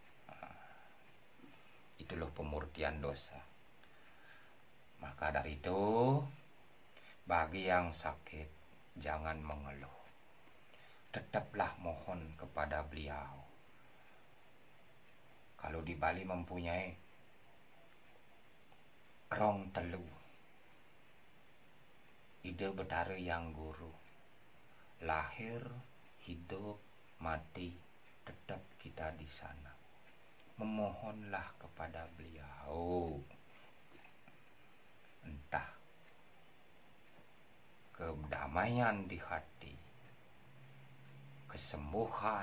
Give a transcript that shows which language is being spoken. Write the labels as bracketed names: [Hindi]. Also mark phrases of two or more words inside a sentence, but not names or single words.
[Indonesian] Itulah pemurtian dosa. Maka dari itu, bagi yang sakit jangan mengeluh. Tetaplah mohon kepada beliau. Kalau di Bali mempunyai [Balinese] rong telu, [Indonesian] ide betara yang guru, lahir, hidup, mati, tetap kita di sana. Memohonlah kepada beliau. Entah kedamaian di hati, kesembuhan.